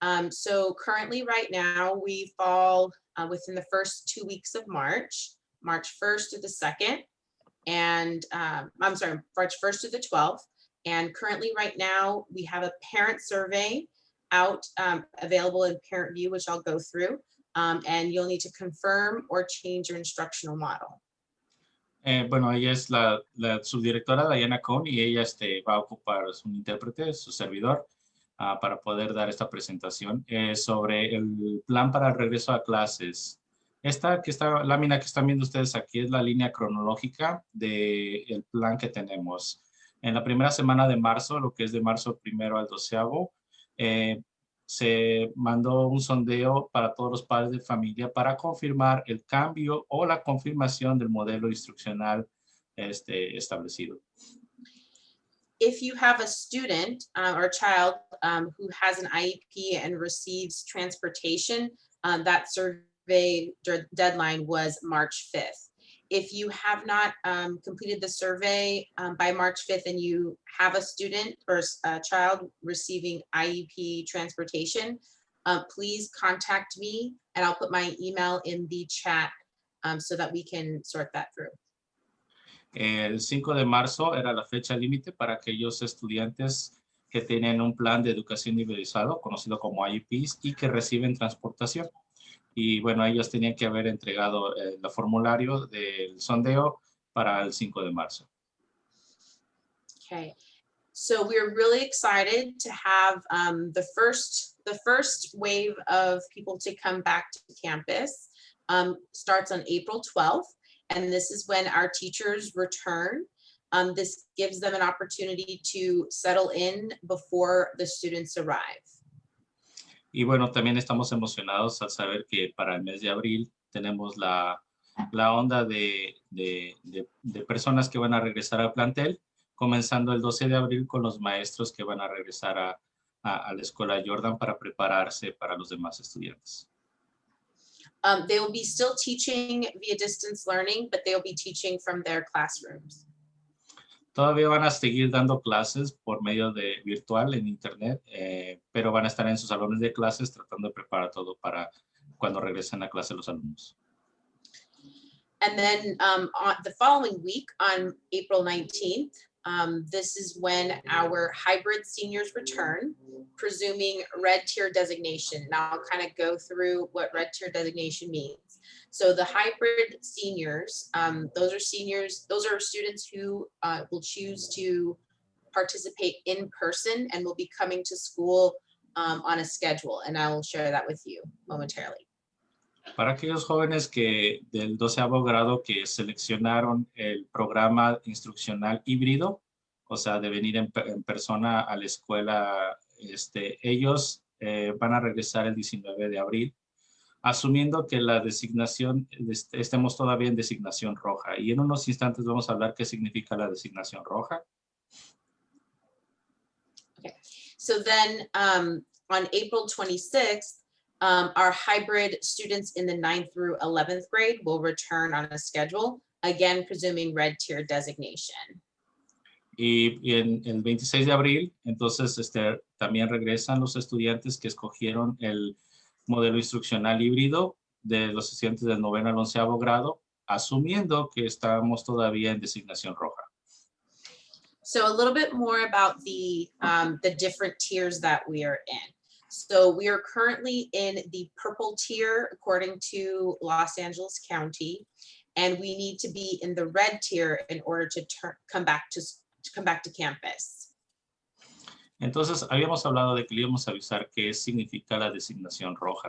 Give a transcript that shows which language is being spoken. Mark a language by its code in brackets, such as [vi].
[en] So currently right now we fall within the first 2 weeks of March, March 1st to the 2nd. and I'm sorry, March 1st to the 12th. And currently right now we have a parent survey out available in Parent View, which I'll go through. And you'll need to confirm or change your instructional model. [es] Bueno, ella es la subdirectora Diana Cohn y ella va a ocupar un intérprete, su servidor, para poder dar esta presentación sobre el plan para el regreso a clases. Esta lámina que están viendo ustedes aquí es la línea cronológica del plan que tenemos. En la primera semana de marzo, lo que es de marzo 1 al 12º, se mandó un sondeo para todos los padres de familia para confirmar el cambio o la confirmación del modelo instruccional establecido. [en] If you have a student or child who has an IEP and receives transportation, that survey deadline was March 5th. If you have not completed the survey by March 5th and you have a student or a child receiving IEP transportation, please contact me and I'll put my email in the chat so that we can sort that through. [es] El 5 de marzo era la fecha límite para aquellos estudiantes que tienen un plan de educación nivelizado, conocido como IEPs, y que reciben transportación. Y bueno, ellos tenían que haber entregado el formulario del sondeo para el 5 de marzo. [en] Okay, so we're really excited to have the first wave of people to come back to campus starts on April 12th. And this is when our teachers return. This gives them an opportunity to settle in before the students arrive. [es] Y bueno, también estamos emocionados al saber que para el mes de abril tenemos la onda de personas que van a regresar al plantel, comenzando el 12 de abril con los maestros que van a regresar a la escuela Jordan para prepararse para los demás estudiantes. [en] They will be still teaching via distance learning, but they will be teaching from their classrooms. [es] Todavía van a seguir dando clases por medio de virtual en internet, pero van a estar en sus salones de clases tratando de preparar todo para cuando regresen a clase los alumnos. [en] And then on the following week, on April 19th, this is when our hybrid seniors return, presuming red tier designation. Now I'll kind of go through what red tier designation means. So the hybrid seniors, those are students who will choose to participate in person and will be coming to school on a schedule. And I will share that with you momentarily. [es] Para aquellos jóvenes que del 12º grado que seleccionaron el programa instruccional híbrido, o sea, de venir en persona a la escuela, ellos van a regresar el 19 de abril, asumiendo que la designación, estemos todavía en designación roja. Y en unos instantes vamos a hablar qué significa la designación roja. [en] Okay. So then on April 26th, our hybrid students in the 9th through 11th grade will return on a schedule, again, presuming red tier designation. [es] Y en el 26 de abril, entonces también regresan los estudiantes que escogieron el modelo instruccional híbrido de los estudiantes del 9º al 11º grado, asumiendo que estamos todavía en designación roja. [en] So a little bit more about the different tiers that we are in. So we are currently in the purple tier according to Los Angeles County, and we need to be in the red tier in order to come back to campus. [es] Entonces, habíamos hablado de que le íbamos a avisar qué significa la designación roja.